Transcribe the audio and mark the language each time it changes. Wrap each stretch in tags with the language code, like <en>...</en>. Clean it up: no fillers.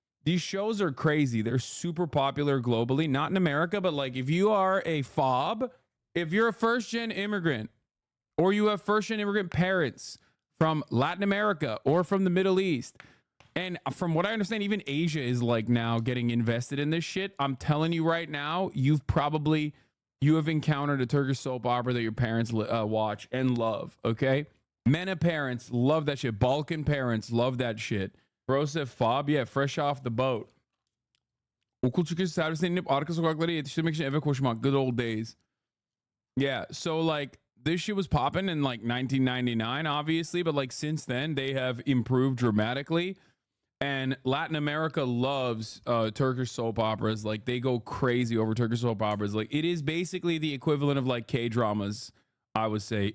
<en>These shows are crazy. They're super popular globally, not in America, but like if you are a fob, if you're a first gen immigrant, or you have first gen immigrant parents from Latin America or from the Middle East, and from what I understand, even Asia is like now getting invested in this shit. I'm telling you right now, you have encountered a Turkish soap opera that your parents watch and love, okay? MENA parents love that shit. Balkan parents love that shit. Bro said fob, yeah, fresh off the boat.</en> <tr>Okul çıkışı servisten inip arka sokaklara yetiştirmek için eve koşmak.</tr> <en>Good old days. Yeah, so like this shit was popping in like 1999, obviously, but like since then they have improved dramatically. And Latin America loves Turkish soap operas. Like they go crazy over Turkish soap operas. Like it is basically the equivalent of like K-dramas, I would say.</en>